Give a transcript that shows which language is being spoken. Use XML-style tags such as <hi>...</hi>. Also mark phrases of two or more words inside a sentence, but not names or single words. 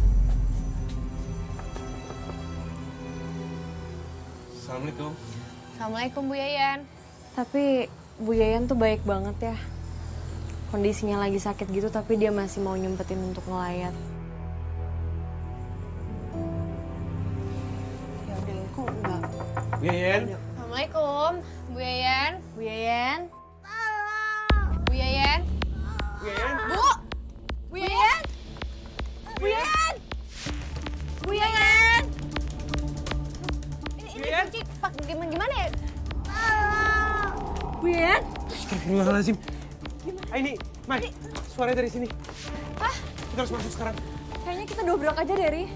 <id>Assalamualaikum. Assalamualaikum Bu Yayan. Tapi Bu Yayan tuh baik banget ya. Kondisinya lagi sakit gitu tapi dia masih mau nyempetin untuk ngelayat. Ya udah, kok enggak? Bu Yayan. Assalamualaikum Bu Yayan. Bu Yayan? Bu Yayan. Bu Yayan. Bu! Bu Yayan. Bu Yayan. Bu Yayan. Ini kunci pak gimana ya? Bu Yayan? Astagfirullahaladzim. Ini, Mai, suaranya dari sini. Hah? Kita harus masuk sekarang. Kayaknya kita dobrak aja deh, Ri.</id>